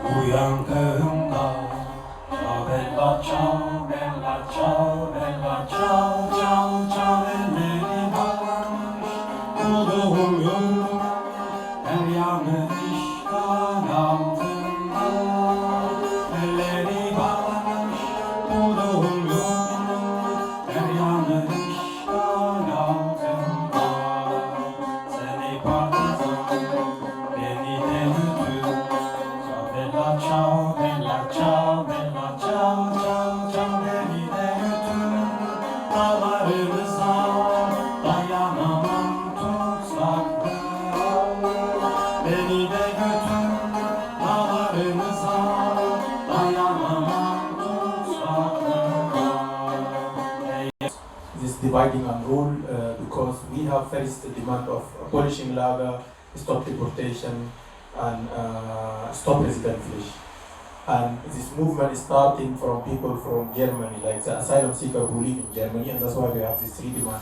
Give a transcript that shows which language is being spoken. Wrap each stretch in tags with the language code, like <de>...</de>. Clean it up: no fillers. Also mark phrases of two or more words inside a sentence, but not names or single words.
<tr>yangığımda.</tr> <it>Ciao bella ciao, bella ciao, bella ciao, ciao, ciao.</it> <tr>Elleri bağlamış bulduğum yolum, her yanı işgal altında. Elleri bağlamış bulduğum yolum, her yanı işgal altında. Seni partizan, beni de götür.</tr> <it>Ciao bella ciao, bella ciao, ciao, ciao,</it> <tr>beni de götür. Dağlarımıza dayanamam tutsaklara. Beni de götür, dağlarımıza dayanamam tutsaklara.</tr> <en>This dividing and rule because we have first the demand of abolishing lager, stop deportation, and stop resident fish. And this movement is starting from people from Germany, like the asylum seekers who live in Germany, and that's why we have these three demands.</en>